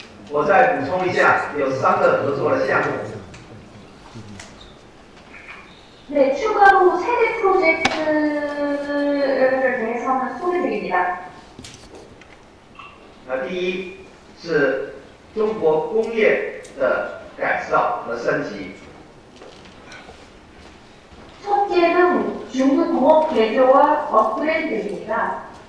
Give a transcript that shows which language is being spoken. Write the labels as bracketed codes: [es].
[zh] 我再补充一下，有3个合作的项目。 [ko] 네, 추가로 세대 프로젝트를 대해서는 소개드립니다. [zh] 第一是中国工业的改造和升级。 [ko] 첫째는 중국 공업 개조와 업그레이드입니다.